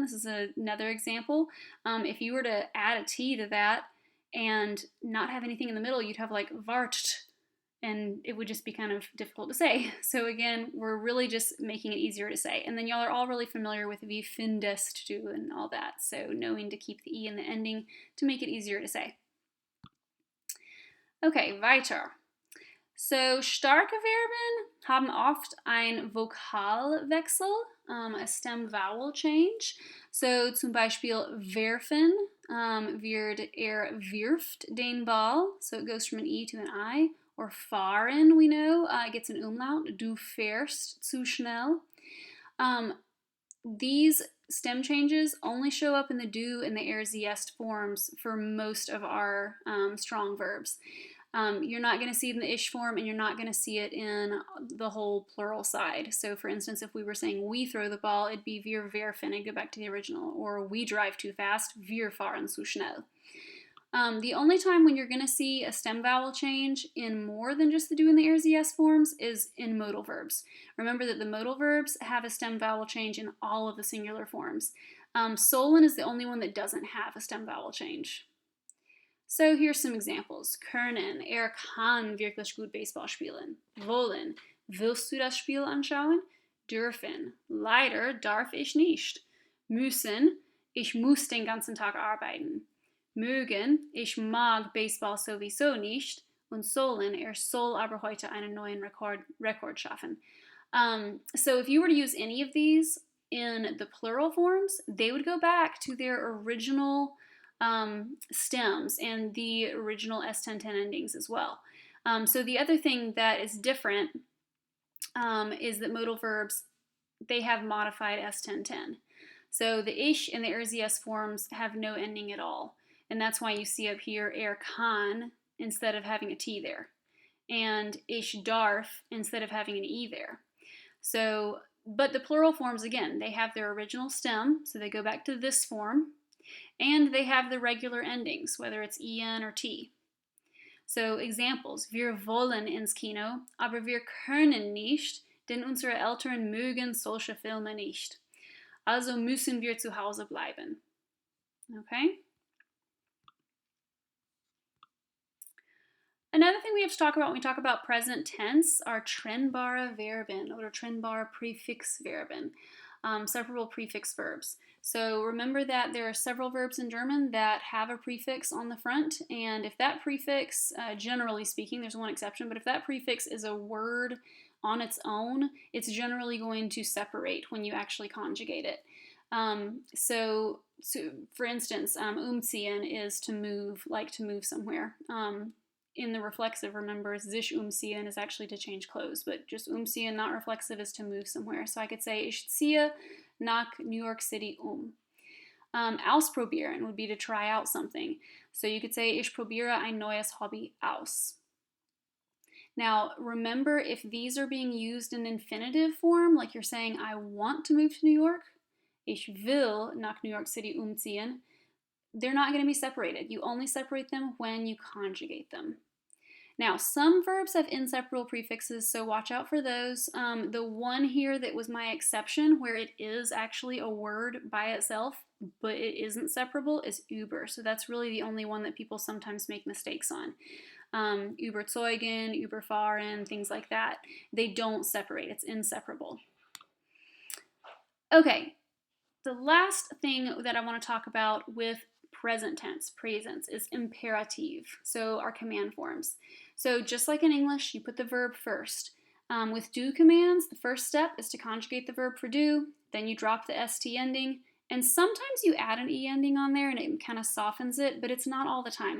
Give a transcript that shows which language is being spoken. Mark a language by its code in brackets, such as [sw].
[en] This is another example. If you were to add a T to that and not have anything in the middle, you'd have like wartet, and it would just be kind of difficult to say. So again, we're really just making it easier to say. And then y'all are all really familiar with wie findest du and all that, so knowing to keep the E in the ending to make it easier to say. [de] Okay, weiter. So starke Verben haben oft ein Vokalwechsel, [en] a stem vowel change. So [de] zum Beispiel werfen wird wirft den Ball, [en] so it goes from an E to an I. Or fahren, we know, gets an umlaut. [de] Du fährst zu schnell. [en] These stem changes only show up in the do and the sie est forms for most of our strong verbs. You're not going to see it in the ish form, and you're not going to see it in the whole plural side. So for instance, if we were saying we throw the ball, it'd be [de] wir werfen, [en] and go back to the original. Or we drive too fast, [de] wir fahren zu schnell. [en] The only time when you're going to see a stem vowel change in more than just the do and the sie est forms is in modal verbs. Remember that the modal verbs have a stem vowel change in all of the singular forms. Sollen is the only one that doesn't have a stem vowel change. So here's some examples. [de] Können, kann wirklich gut Baseball spielen. Wollen, willst du das Spiel anschauen? Dürfen, leider darf ich nicht. Müssen, ich muss den ganzen Tag arbeiten. Mögen, ich mag Baseball sowieso nicht. Und sollen, soll aber heute einen neuen Rekord schaffen. [en] So if you were to use any of these in the plural forms, they would go back to their original stems and the original S-Ten-Ten endings as well. So the other thing that is different is that modal verbs they have modified S1010. So the ich and the RZS forms have no ending at all. And that's why you see up here kann instead of having a T there. And ich darf instead of having an E there. So, but the plural forms, again, they have their original stem, so they go back to this form, and they have the regular endings, whether it's en or t. [de] So examples: Wir wollen ins Kino, aber wir können nicht, denn unsere Eltern mögen solche Filme nicht. Also müssen wir zu Hause bleiben. [en] Okay? Another thing we have to talk about when we talk about present tense are trennbare Verben or trennbare Prefixverben, separable prefix verbs. So remember that there are several verbs in German that have a prefix on the front, and if that prefix, generally speaking, there's one exception, but if that prefix is a word on its own, it's generally going to separate when you actually conjugate it. So for instance, umziehen is to move, like to move somewhere. In the reflexive, remember, sich umziehen is actually to change clothes, but just umziehen, not reflexive, is to move somewhere. So I could say, [de] ich ziehe nach New York City Ausprobieren would be to try out something. [en] So you could say, [de] ich probiere ein neues Hobby aus. [en] Now, remember, if these are being used in infinitive form, like you're saying, I want to move to New York, [de] ich will nach New York City umziehen, [en] they're not going to be separated. You only separate them when you conjugate them. Now, some verbs have inseparable prefixes, so watch out for those. The one here that was my exception, where it is actually a word by itself, but it isn't separable, is über. So that's really the only one that people sometimes make mistakes on. Überzeugen, überfahren, things like that. They don't separate. It's inseparable. Okay, the last thing that I want to talk about with present tense, presence, is imperative, so our command forms. So just like in English, you put the verb first. With do commands, the first step is to conjugate the verb for do, then you drop the st ending, and sometimes you add an e ending on there and it kind of softens it, but it's not all the time.